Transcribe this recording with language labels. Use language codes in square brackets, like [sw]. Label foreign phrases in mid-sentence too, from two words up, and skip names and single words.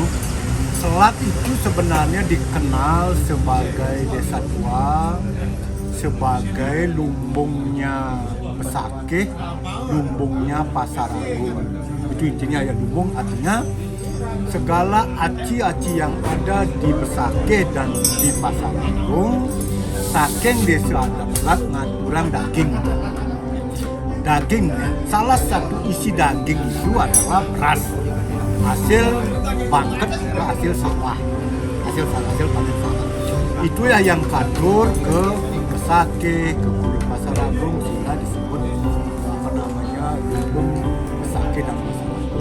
[id] Selat itu sebenarnya dikenal sebagai desa tua, sebagai lumbungnya Besakeh, lumbungnya Pasar Agung. Itu intinya ya, lumbung artinya segala aci-aci yang ada di Besakeh dan di Pasar Agung, [ban] saking desa adat selat ngaturang daging. [id] Daging, salah satu isi daging itu adalah beras, hasil bangket, hasil sawah, hasil panen sawah. Itulah yang kadur ke Besakeh, ke Pasar Agung, sehingga disebut lumbung Besakeh dan Pasar Agung.